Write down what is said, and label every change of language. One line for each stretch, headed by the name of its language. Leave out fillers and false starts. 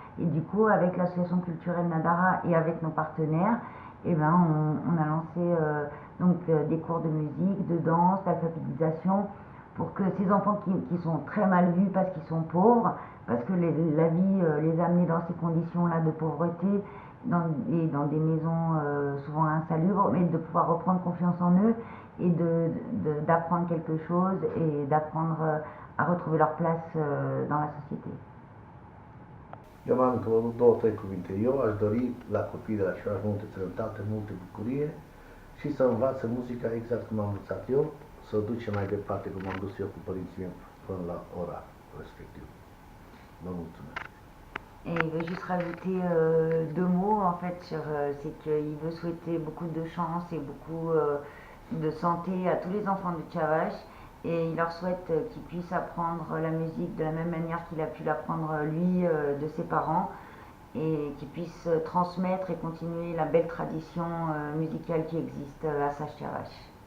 French: Et du coup, avec l'association culturelle Nadara et avec nos partenaires, eh ben, on a lancé donc, des cours de musique, de danse, d'alphabétisation, pour que ces enfants qui sont très mal vus parce qu'ils sont pauvres, parce que la vie les a amenés dans ces conditions-là de pauvreté, dans des maisons souvent insalubres, mais de pouvoir reprendre confiance en eux et d'apprendre quelque chose et d'apprendre à retrouver leur place dans la société.
Romanian: Eu m-am încă două, trei cuvinte. Eu aș dori la copiii de la Ciovaș multe sănătate, multe bucurie și să învață muzica exact cum am învățat eu, să o duce mai departe cum am dus eu cu părinții mei până la ora respectiv. Vă mulțumesc.
French: Et il veut juste rajouter deux mots en fait sur c'est qu'il veut souhaiter beaucoup de chance et beaucoup de santé à tous les enfants de Cavache et il leur souhaite qu'ils puissent apprendre la musique de la même manière qu'il a pu l'apprendre lui de ses parents et qu'ils puissent transmettre et continuer la belle tradition musicale qui existe à Sash-Cavache.